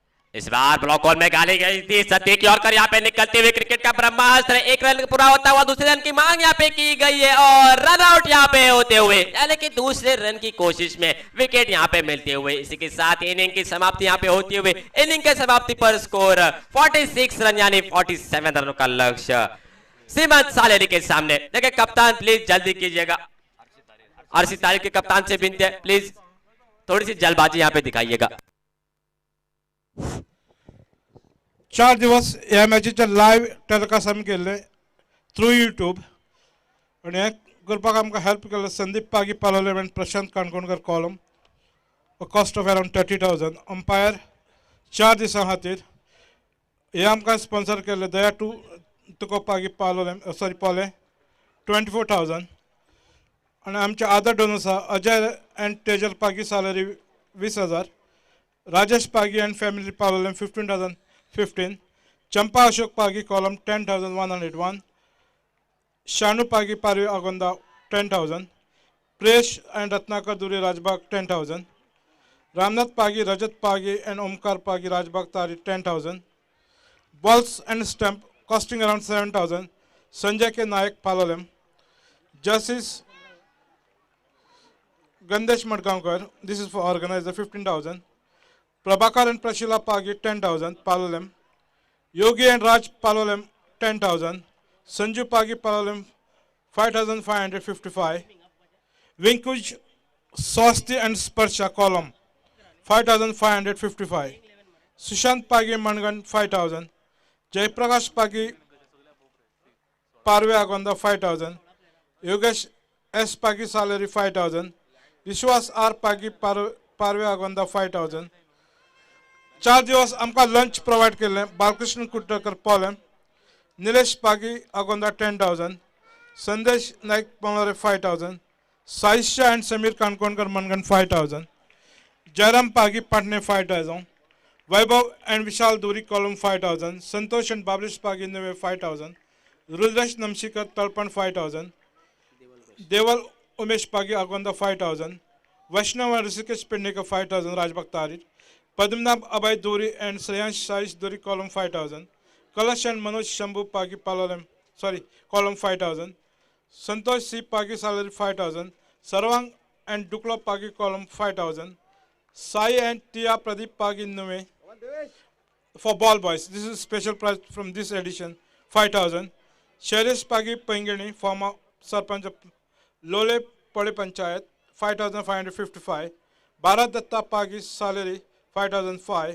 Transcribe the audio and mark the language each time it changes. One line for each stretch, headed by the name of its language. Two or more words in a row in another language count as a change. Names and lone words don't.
Hindi: इस बार ब्लॉक होल में गाली गई थी सत्य की ओर कर यहाँ पे निकलते हुए क्रिकेट का ब्रह्मास्त्र, एक रन पूरा होता हुआ दूसरे रन की मांग यहाँ पे की गई है और रन आउट यहाँ पे होते हुए, यानी कि दूसरे रन की कोशिश में विकेट यहाँ पे मिलते हुए, इसी के साथ इनिंग की समाप्ति यहाँ पे होती हुए, इनिंग के समाप्ति पर स्कोर 46 रन यानी 47 रनों का लक्ष्य सीमंत सालेरी के सामने। देखिए कप्तान प्लीज जल्दी कीजिएगा, आरसी तारिक के कप्तान से विनती है प्लीज थोड़ी सी जल्दबाजी यहाँ पे दिखाइएगा।
Konkani: 4 दिवस या मॅचीचे
English: live telecast
Konkani: आमी केल्ले थ्रू यूट्यूब आणि हे करपाक आमकां हेल्प केले संदीप पागी पालोले आणि प्रशांत काणकोणकर कॉलम कॉस्ट
English: of around
Konkani: 30,000 अंपायर 4 दिसां खातीर हे आमकां स्पॉन्सर केले दया टू तुको पागी पालोले सॉरी पोले 24,000 आणि आमचे
English: other donors
Konkani: आहा अजय एंड तेजल पागी सॅलरी 20,000, राजेश पागी एंड फॅमिली पालोले 15,015, चंपा अशोक पागी कॉलम 10,101, शानू पागी पारवी आगोंदा 10,000, प्रेश एंड रत्नाकर दुरी राजबाग 10,000, रामनाथ पागी रजत पागी एंड ओमकार पागी राजबाग तारी 10,000,
English: balls and stump costing around 7,000, संजय के नायक पालोलेम, जस्टिस गंदेश मडगांवकर this is for organizer 15,000, Prabhakar and Prashila Pagi 10,000 Palolem, Yogi and Raj Palolem 10,000, Sanju Pagi Palolem 5,555, Vinkuj Swasti and Sparsha column 5,555, Sushant Pagi Mangan 5,000, Jaiprakash Pagi Parve Agonda 5,000, Yogesh S Pagi salary 5,000, Vishwas R Pagi Parve Agonda 5,000.
Konkani: 4 दिवस आमकां
English: lunch provide
Konkani: केल्लें बालकृष्ण कुट्टकर पोलेम, निलेश पागी आगोंदा 10,000, संदेश नायक पंगलोरे 5,000, साईशा एंड समीर काणकोणकर मनगन 5,000, जयराम पागी पाटणे 5,000, वैभव एंड विशाल दूरी कॉलम 5,000, संतोष एंड बाबलिश पागी नवे 5,000, रुद्रेश नमशीकर तळपण 5,000, देवल उमेश पागी आगोंदा 5,000, वैष्णव एंड ऋषिकेश पेडणेकर 5,000 राजबाग तारीर, पद्मनाभ अभय दूरी एंड श्रेयांश साईश दूरी कॉलम 5,000, कलश एंड मनोज शंभू पागी पालोलेम कॉलम 5,000, संतोष सी पागी सैलरी 5,000, सर्वांग एंड डुकलो पागी कॉलम 5,000,
English: Sai and Tia Pradeep Pagi Nume for ball boys. This is special prize from this edition 5,000. Sherish Pagi Pengani, former Sarpanch of Lole Poli Panchayat 5,555. Bharat Datta Pagi salary 5,005.